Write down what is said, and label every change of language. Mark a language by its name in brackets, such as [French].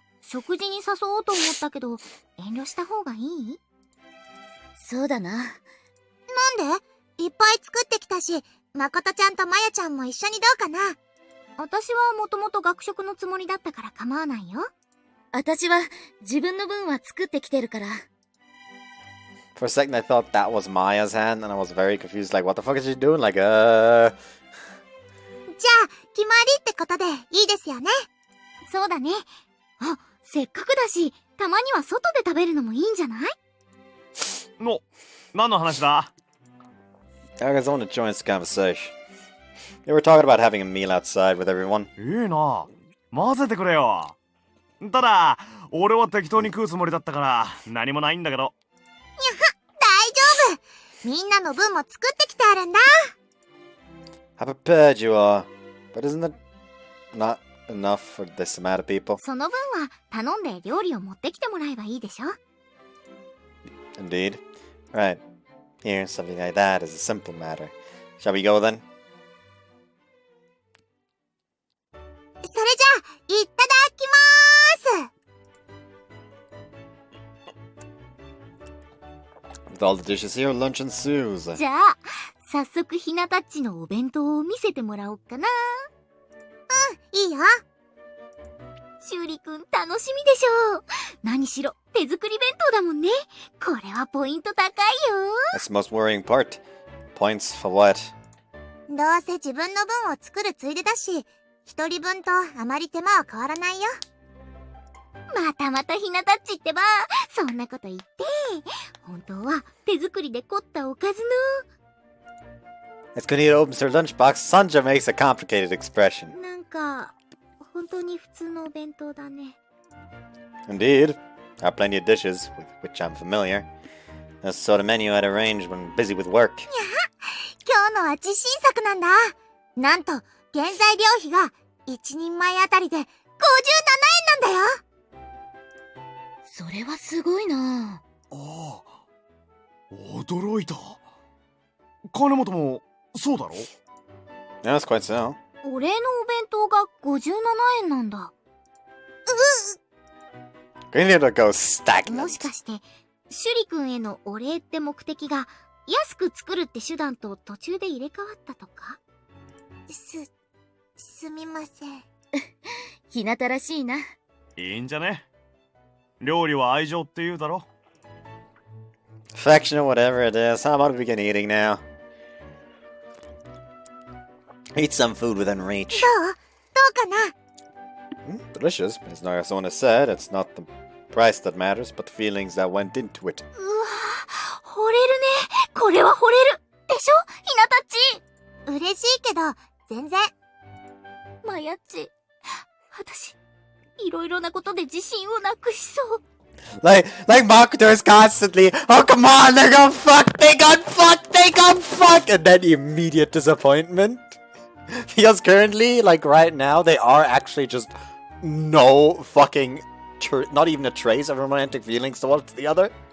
[Japanese] 食事に誘おうと思ったけど、遠慮した方がいい？そうだな。なんで？いっぱい作ってきたし、誠ちゃんとまやちゃんも一緒にどうかな？私はもともと学食のつもりだったから構わないよ。私は自分の分は作ってきてるから。 [English] For a second I thought that was Maya's hand, and I was very confused, like, what the fuck is she doing? [Japanese] Like, じゃあ、決まりってことでいいですよね。そうだね。あ、せっかくだし、たまには外で食べるのもいいんじゃない？何の話だ？ [English] I guys want to join this conversation. They were talking about having a meal outside with everyone. [Japanese] いいな。混ぜてくれよ。ただ、俺は適当に食うつもりだったから、何もないんだけど。大丈夫。みんなの分も作ってきてあるんだ。 [English] How prepared you are. But isn't it not enough for this amount of people? [Japanese] その分は頼んで料理を持ってきてもらえばいいでしょ。 [English] Indeed. Right. Here, something like that is a simple matter. Shall we go then? [Japanese] それじゃあ、いっただきまーす。 [English] With all the dishes here, lunch ensues. [Japanese] じゃあ、早速ひなたっちのお弁当を見せてもらおうかな。うん、いいよ。しゅうりくん楽しみでしょう。何しろ手作り弁当だもんね。これはポイント高いよ。 [English] That's the most worrying part. Points for what? [Japanese] どうせ自分の分を作るついでだし、一人分とあまり手間は変わらないよ。またまたひなたっちってば、そんなこと言って。本当は手作りで凝ったおかずの。 [English] As Kunita opens her lunchbox, Sanja makes a complicated expression. [Japanese] なんか、本当に普通のお弁当だね。 Indeed. [English] There are plenty of dishes, with which I'm familiar. That's the sort of menu I'd arrange when busy with work. [Japanese] 今日のは自信作なんだ。なんと、原材料費が一人前あたりで57円なんだよ。それはすごいな。ああ、驚いた。金本もそうだろ？ [English] Yeah, that's quite so. [Japanese] お礼のお弁当が57円なんだ。 [English] Kunita goes も stagnant. [Japanese] しかして、シュリ君へのお礼って目的が、安く作るって手段と途中で入れ替わったとか？すみません。ひなたらしいな。いいんじゃね？料理は愛情って言うだろ。 [English] Affectionate, whatever it is. How about we begin eating now? Eat some food within reach. [Japanese] どうかな？ [English] Delicious. As Narasono said, it's not the price that matters, but the feelings that went into it. [Japanese] うわ、惚れるね。これは惚れる。でしょ？ひなたっち。嬉しいけど、全然。まやっち、私、いろいろなことで自信をなくしそう。 [English] Like Makoto is constantly, oh come on, they got fucked, they got fucked, they got fucked, and then immediate disappointment. Because currently, like right now, they are actually just no fucking, not even a trace of romantic feelings towards the other.